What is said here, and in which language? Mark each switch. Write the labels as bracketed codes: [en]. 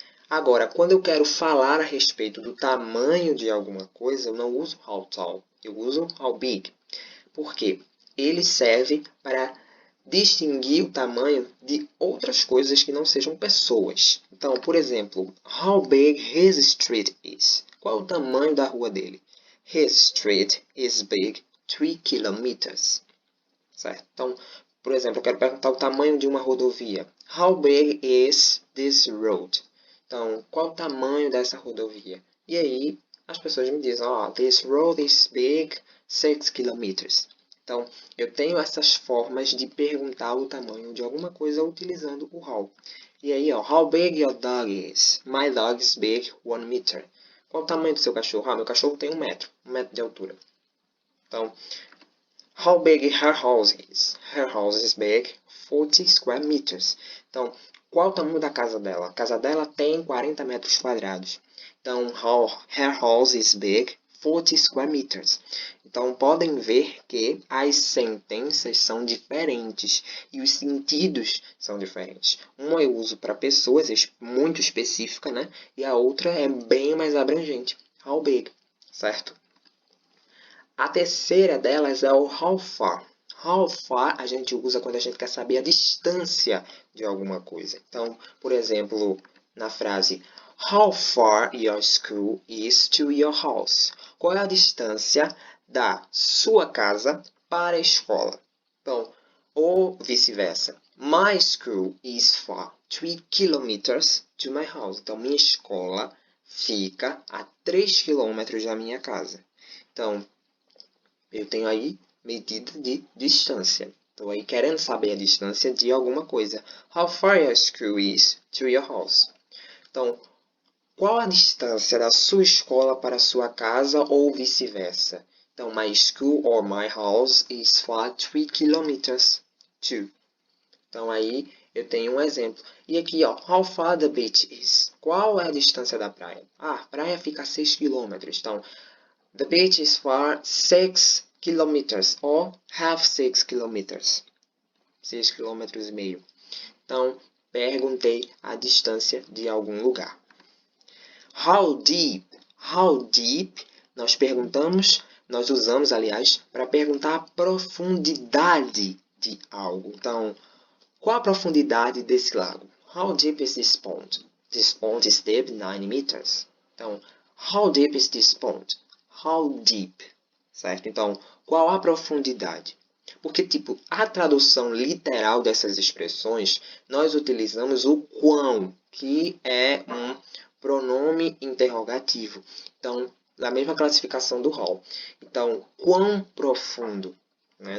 [pt] Agora, quando eu quero falar a respeito do tamanho de alguma coisa, eu não uso how tall, eu uso how big. Por quê? Ele serve para distinguir o tamanho de outras coisas que não sejam pessoas. Então, por exemplo, [en] how big his street is? [pt] Qual é o tamanho da rua dele? [en] His street is big 3 kilometers. [pt] Certo? Então, por exemplo, eu quero perguntar o tamanho de uma rodovia. [en] How big is this road? [pt] Então, qual o tamanho dessa rodovia? E aí, as pessoas me dizem, [en] this road is big 6 kilometers. [pt] Então, eu tenho essas formas de perguntar o tamanho de alguma coisa utilizando o how. E aí, [en] how big your dog is? My dog is big 1 meter. [pt] Qual o tamanho do seu cachorro? Meu cachorro tem 1 metro, 1 metro de altura. Então, [en] how big her house is? Her house is big 40 square meters. [pt] Então, qual o tamanho da casa dela? A casa dela tem 40 metros quadrados. Então, [en] her house is big 40 square meters. [pt] Então, podem ver que as sentenças são diferentes e os sentidos são diferentes. Uma eu uso para pessoas, muito específica, né? E a outra é bem mais abrangente. How big, certo? A terceira delas é o how far. How far a gente usa quando a gente quer saber a distância de alguma coisa. Então, por exemplo, na frase [en] How far your school is to your house? [pt] Qual é a distância da sua casa para a escola? Então, ou vice-versa. [en] My school is far 3 kilometers to my house. [pt] Então, minha escola fica a 3 quilômetros da minha casa. Então, eu tenho aí medida de distância. Estou aí querendo saber a distância de alguma coisa. [en] How far your school is to your house? [pt] Então, qual a distância da sua escola para a sua casa ou vice-versa? Então, [en] my school or my house is far 3 kilometers to. [pt] Então, aí eu tenho um exemplo. E aqui, [en] how far the beach is? [pt] Qual é a distância da praia? A praia fica a 6 quilômetros. Então, [en] the beach is far 6 kilometers or half 6 kilometers. [pt] 6 quilômetros e meio. Então, perguntei a distância de algum lugar. [en] How deep? How deep? [pt] Nós usamos, aliás, para perguntar a profundidade de algo. Então, qual a profundidade desse lago? [en] How deep is this pond? This pond is deep 9 meters. [pt] Então, [en] how deep is this pond? How deep? [pt] Certo? Então, qual a profundidade? Porque, tipo, a tradução literal dessas expressões, nós utilizamos o quão, que é um pronome interrogativo. Então, na mesma classificação do how. Então, quão profundo? Né?